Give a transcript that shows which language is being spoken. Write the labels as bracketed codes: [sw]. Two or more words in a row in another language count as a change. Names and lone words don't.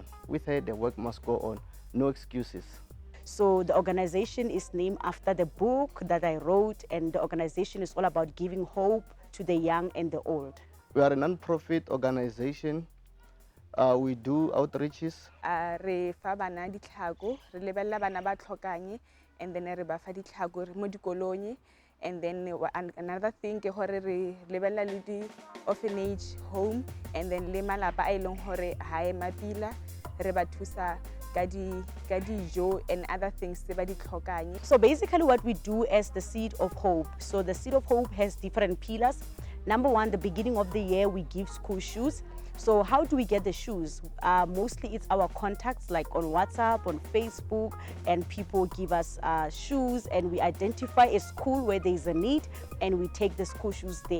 [en] With her, the work must go on. No excuses. So the organization is named after the book that I wrote, and the organization is all about giving hope to the young and the old. We are a non-profit organization. We do outreaches. [tn] Re fa bana ditlhako, re lebella bana ba tlhokang, [en] and then [tn] re ba fa ditlhako mo dikolong. [en] And then another thing [tn] ke hore re lebella le di [en] orphanage home, and then [tn] le malapa a ileng hore ha e mapila re ba thusa ka dijo [en] and other things [tn] tse ba di tlhokang. [en] So basically what we do as the Seed of Hope. So the Seed of Hope has different pillars. Number one, the beginning of the year, we give school shoes. So how do we get the shoes? Mostly it's our contacts, like on WhatsApp, on Facebook, and people give us shoes, and we identify a school where there is a need, and we take the school shoes there.